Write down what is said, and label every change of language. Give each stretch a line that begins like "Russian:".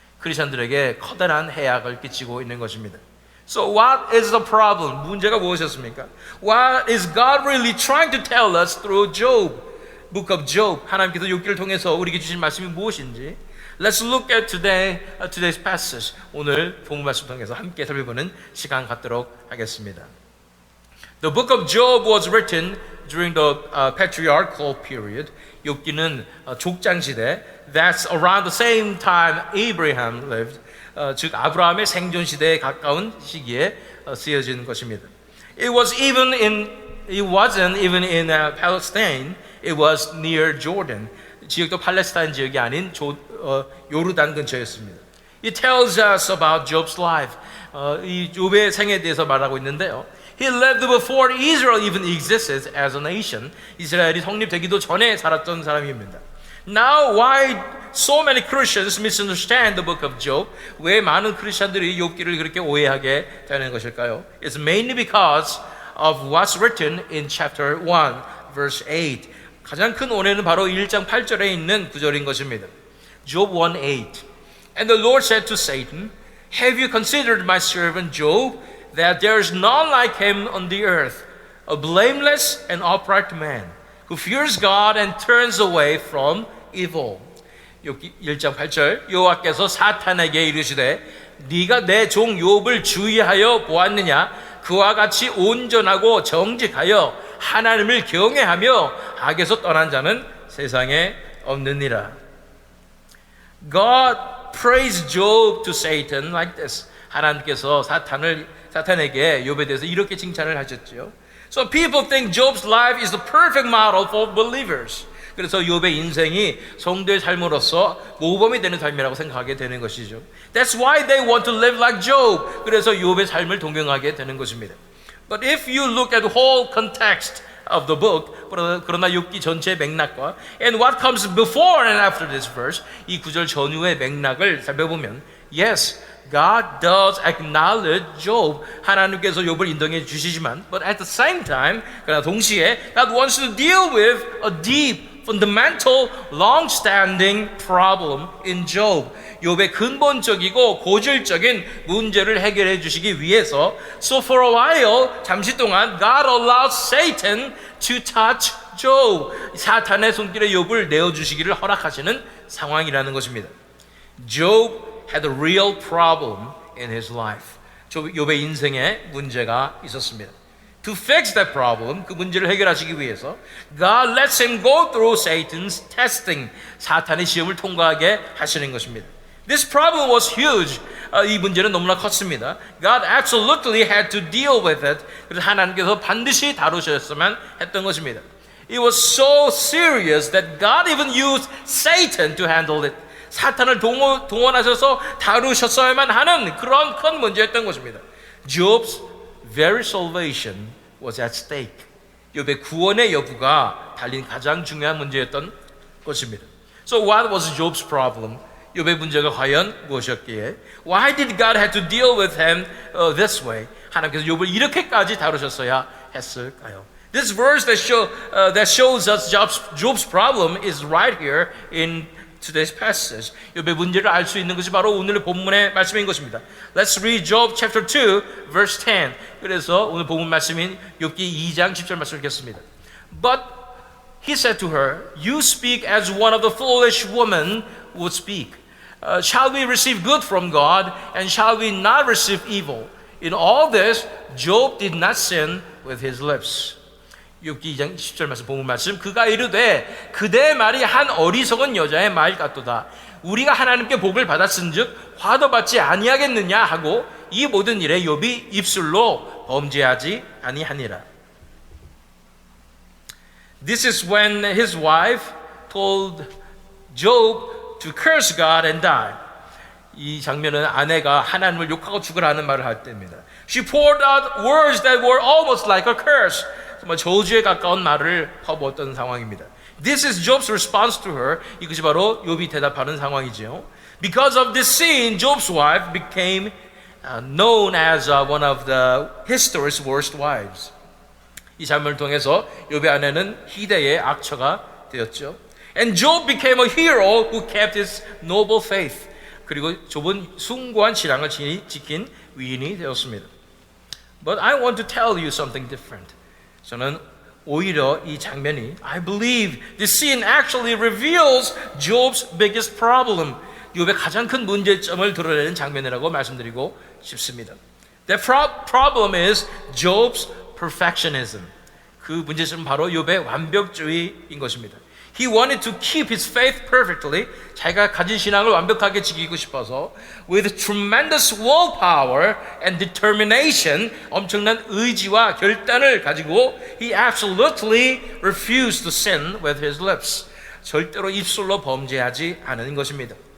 Korean: 크리스천들에게 커다란 해악을 끼치고 있는 것입니다.
English: So what is the problem?
Korean: 문제가 무엇이었습니까?
English: What is God really trying to tell us through Job? Book of Job.
Korean: 하나님께서 욥기를 통해서 우리에게 주신 말씀이 무엇인지
English: Let's look at today's passage.
Korean: 오늘 본문 말씀 통해서 함께 살펴보는 시간 갖도록 하겠습니다.
English: The book of Job was written during the patriarchal period.
Korean: 욥기는 족장 시대.
English: That's around the same time Abraham lived.
Korean: 즉 아브라함의 생존 시대에 가까운 시기에 쓰여진 것입니다.
English: It wasn't even in Palestine. It was near Jordan.
Korean: 지역도 팔레스타인 지역이 아닌 요르단 근처였습니다.
English: It tells us about Job's life.
Korean: 이 욥의 생에 대해서 말하고 있는데요.
English: He lived before Israel even existed as a nation.
Korean: 이스라엘이 성립되기도 전에 살았던 사람입니다.
English: Now, why so many Christians misunderstand the book of Job?
Korean: 왜 많은 크리스천들이 욥기를 그렇게 오해하게 되는 것일까요?
English: It's mainly because of what's written in chapter 1, verse 8.
Korean: 가장 큰 오해는 바로 1장 8절에 있는 구절인 것입니다.
English: Job 1:8. And the Lord said to Satan, Have you considered my servant Job, that there is none like him on the earth, a blameless and upright man, who fears God and turns away from evil.
Korean: 1장 8절 여호와께서 사탄에게 이르시되 네가 내 종 욥을 주의하여 보았느냐 그와 같이 온전하고 정직하여 하나님을 경외하며 악에서 떠난 자는 세상에 없느니라.
English: God praised Job to Satan like this.
Korean: 하나님께서 사탄에게 욥에 대해서 이렇게 칭찬을 하셨죠.
English: So people think Job's life is the perfect model for believers.
Korean: 그래서 욥의 인생이 성도의 삶으로서 모범이 되는 삶이라고 생각하게 되는 것이죠.
English: That's why they want to live like Job.
Korean: 그래서 욥의 삶을 동경하게 되는 것입니다.
English: But if you look at the whole context of the book,
Korean: 그러나 욥기 전체의 맥락과
English: and what comes before and after this verse,
Korean: 이 구절 전후의 맥락을 살펴보면
English: yes, God does acknowledge Job.
Korean: 하나님께서 욥을 인정해 주시지만
English: but at the same time,
Korean: 그러나 동시에
English: God wants to deal with a deep fundamental, long-standing problem in Job.
Korean: 욥의 근본적이고 고질적인 문제를 해결해 주시기 위해서
English: So for a while,
Korean: 잠시 동안
English: God allowed Satan to touch Job.
Korean: 사탄의 손길에 욥을 내어주시기를 허락하시는 상황이라는 것입니다.
English: Job had a real problem in his life.
Korean: 욥의 인생에 문제가 있었습니다.
English: To fix that problem,
Korean: 그 문제를 해결하시기 위해서
English: God lets him go through Satan's testing.
Korean: 사탄의 시험을 통과하게 하시는 것입니다.
English: This problem was huge.
Korean: 이 문제는 너무나 컸습니다.
English: God absolutely had to deal with it.
Korean: 그래서 하나님께서 반드시 다루셨으면 했던 것입니다.
English: It was so serious that God even used Satan to handle it.
Korean: 사탄을 동원하셔서 다루셨어야만 하는 그런 큰 문제였던 것입니다.
English: Job's very salvation was at stake.
Korean: 욥의 구원의 여부가 달린 가장 중요한 문제였던 것입니다.
English: So what was Job's problem?
Korean: 욥의 문제가 과연 무엇이었기에?
English: Why did God have to deal with him this way?
Korean: 하나님께서 욥을 이렇게까지 다루셨어야 했을까요?
English: This verse that shows us Job's problem is right here in today's passage.
Korean: 욥의 문제를 알 수 있는 것이 바로 오늘의 본문의 말씀인 것입니다.
English: Let's read Job chapter 2 verse 10.
Korean: 그래서 오늘 본문 말씀인 욥기 2장 10절 말씀을 읽겠습니다.
English: But he said to her, You speak as one of the foolish women would speak. Shall we receive good from God, and shall we not receive evil? In all this, Job did not sin with his lips.
Korean: 욥기 2장 10절 말씀 본문 말씀 그가 이르되 그대의 말이 한 어리석은 여자의 말 같도다. 우리가 하나님께 복을 받았은즉 화도 받지 아니하겠느냐 하고 이 모든 일에 욥이 입술로 범죄하지 아니하니라.
English: This is when his wife told Job to curse God and die.
Korean: 이 장면은 아내가 하나님을 욕하고 죽으라는 말을 할 때입니다.
English: She poured out words that were almost like a curse.
Korean: 정말 저주에 가까운 말을 퍼부었던 상황입니다.
English: This is Job's response to her.
Korean: 이것이 바로 욥이 대답하는 상황이죠.
English: Because of this sin, Job's wife became known as one of the history's worst wives.
Korean: 이 장면을 통해서 욥의 아내는 희대의 악처가 되었죠.
English: And Job became a hero who kept his noble faith.
Korean: 그리고 욥은 숭고한 신앙을 지킨 위인이 되었습니다.
English: But I want to tell you something different.
Korean: 저는 오히려 이 장면이
English: I believe this scene actually reveals Job's biggest problem.
Korean: 욥의 가장 큰 문제점을 드러내는 장면이라고 말씀드리고 싶습니다.
English: The problem is Job's perfectionism.
Korean: 그 문제점은 바로 욥의 완벽주의인 것입니다.
English: He wanted to keep his faith perfectly.
Korean: 자기가 가진 신앙을 완벽하게 지키고 싶어서
English: with tremendous willpower and determination,
Korean: 엄청난 의지와 결단을 가지고
English: he absolutely refused to sin with his lips.
Korean: 절대로 입술로 범죄하지 않은 것입니다.